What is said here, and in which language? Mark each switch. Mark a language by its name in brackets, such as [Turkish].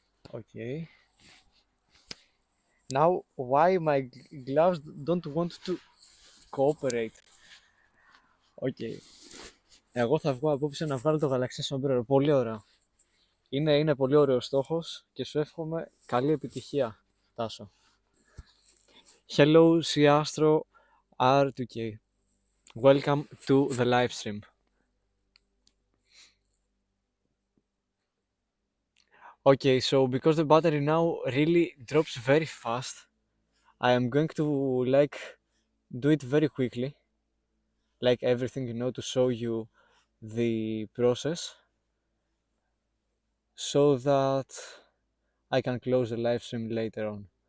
[English] Okay. Now, why my gloves don't want to cooperate? Okay. [Greek] Εγώ θα βγω απόψε να βγάλω το γαλαξία σομπρέρο. Πολύ ωραίο. Είναι πολύ ωραίος στόχος και σου εύχομαι καλή επιτυχία, Τάσο. [English] Hello, Astro R2K. Welcome to the live stream. Okay, so because the battery now really drops very fast, I am going to like do it very quickly, like everything, to show you the process so that I can close the live stream later on.